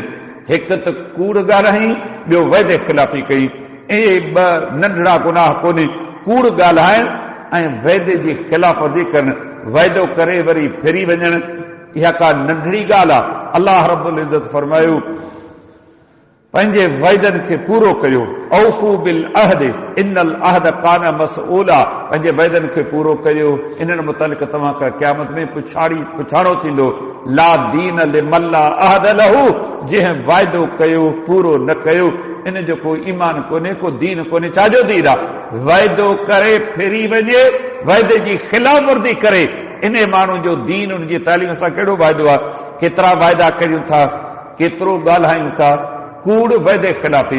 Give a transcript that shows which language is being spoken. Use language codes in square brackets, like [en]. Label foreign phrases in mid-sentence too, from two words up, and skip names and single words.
[sd] हिकु त कूड़ ॻाल्हाई, ॿियो वाइदे ख़िलाफ़ी कई। इहे ॿ नंढड़ा गुनाह कोन्हे, कूड़ ॻाल्हाइण ऐं वाइदे जी ख़िलाफ़ वर्ज़ी करणु, वाइदो करे वरी फिरी वञणु, इहा का नंढड़ी ॻाल्हि आहे। अलाह रब्बुल इज़्ज़त फरमायो पंहिंजे वाइदनि खे पूरो कयो। [ar] أوفوا بالعهد إن العهد كان مسؤولا, [sd] पंहिंजे वाइदनि खे पूरो कयो। इन्हनि मुतालिक़ तव्हां खां क़यामत में पुछाणो थींदो। [ar] لا دين لمن لا عهد له, [sd] जंहिं वाइदो कयो पूरो न कयो, इन जो कोई ईमान कोन्हे, को दीन कोन्हे। छाजो दीन आहे? वाइदो करे फिरी वञे, वाइदे जी ख़िलाफ़ वर्ज़ी करे, इन माण्हू जो दीन, उन जी तालीम सां कहिड़ो वाइदो आहे? केतिरा वाइदा कयूं था, केतिरो ॻाल्हायूं था, कूड़ वाइदे ख़िलाफ़ी।